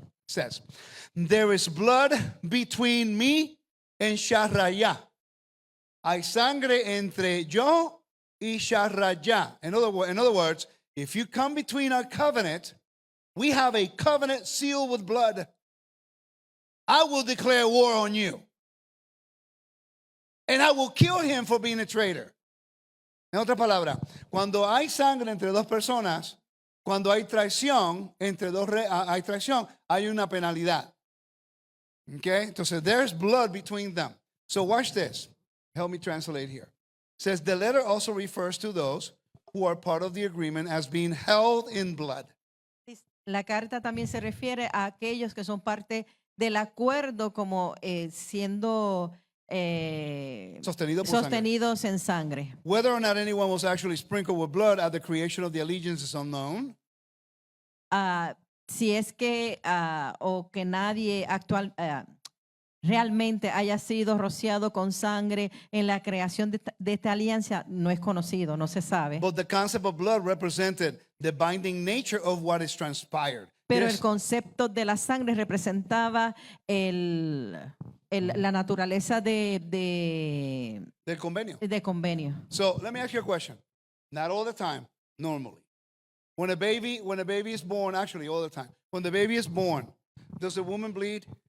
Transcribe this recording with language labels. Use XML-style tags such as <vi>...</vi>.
<en>It says, there is blood between me and Shahraya.</en> <es>Hay sangre entre yo y Shahraya.</es> <en>In other words, if you come between our covenant, we have a covenant sealed with blood. I will declare war on you. And I will kill him for being a traitor.</en> <es>En otras palabras, cuando hay sangre entre dos personas, cuando hay traición entre hay traición, hay una penalidad.</es> <en>Okay? Entonces, there's blood between them. So watch this. Help me translate here. It says, the letter also refers to those who are part of the agreement as being held in blood.</en> <es>La carta también se refiere a aquellos que son parte del acuerdo como siendo Sostenido por sangre. sostenidos en sangre.</es> <en>Whether or not anyone was actually sprinkled with blood at the creation of the allegiance is unknown.</en> <es>Si es que o que nadie realmente haya sido rociado con sangre en la creación de esta alianza no es conocido, no se sabe.</es> <en>But the concept of blood represented the binding nature of what is transpired.</en> <es>Pero</es> <en>Yes.</en> <es>el concepto de la sangre representaba la naturaleza Del convenio. de convenio.</es> <en>So let me ask you a question. Not all the time, normally. When a baby is born, actually all the time. When the baby is born, does the woman bleed?</en>